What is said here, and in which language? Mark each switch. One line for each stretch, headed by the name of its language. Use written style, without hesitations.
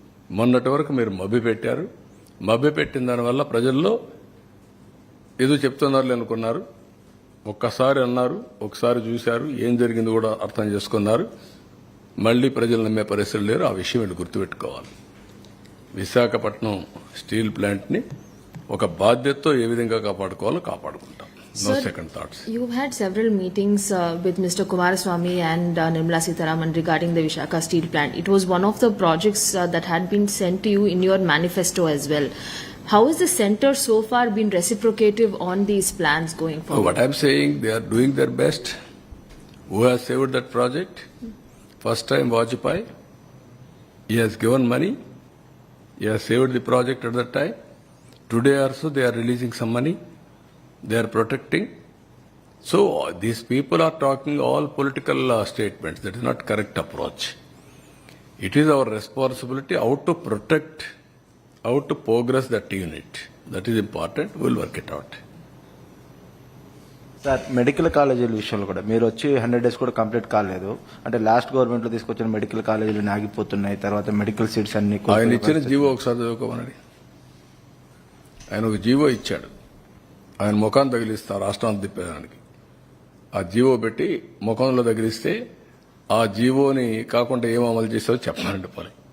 Telugu: మొన్నటి వరకు మీరు మభ్యపెట్టారు. మభ్యపెట్టిన దానివల్ల ప్రజల్లో ఏదో చెప్తున్నారు అనుకున్నారు. ఒక్కసారి అన్నారు, ఒకసారి చూశారు, ఏం జరిగింది కూడా అర్థం చేసుకున్నారు. మళ్లీ ప్రజలు నమ్మే పరిస్థితులు లేరు. ఆ విషయం వీళ్ళు గుర్తుపెట్టుకోవాలి. విశాఖపట్నం స్టీల్ ప్లాంట్ని ఒక బాధ్యతతో ఏ విధంగా కాపాడుకోవాలో కాపాడుకుంటాం.
English: No Sir, second thoughts. You've had several meetings with Mr. Kumaraswamy and Nirmala Sitharaman regarding the Visakhapatnam steel plant. It was one of the projects that had been sent to you in your manifesto as well. How has the centre so far been reciprocative on these plans going forward? What I'm saying, they are doing their best. Who has saved that project? First time Vajpayee. He has given money. He has saved the project at that time. Today also they are releasing some money. They are protecting. So these people are talking all political statements. That is not correct approach. It is our responsibility how to protect, how to progress that unit. That is important. We will work it out.
Telugu: Sir, medical కాలేజీల విషయంలో కూడా మీరు వచ్చి
English: 100 days
Telugu: కూడా complete కాలేదు. అంటే last government లో తీసుకొచ్చిన మెడికల్ కాలేజీలు ఆగిపోతున్నాయి. తర్వాత మెడికల్ సీట్స్ అన్ని ఆయన ఇచ్చిన జీవో ఒకసారి చదువుకోమనండి. ఆయన ఒక జీవో ఇచ్చాడు. ఆయన ముఖాన్ని తగిలిస్తా రాష్ట్రాన్ని తిప్పేదానికి. ఆ జీవో పెట్టి ముఖంలో తగిలిస్తే ఆ జీవోని కాకుండా ఏం అమలు చేసావో చెప్పనండి పని.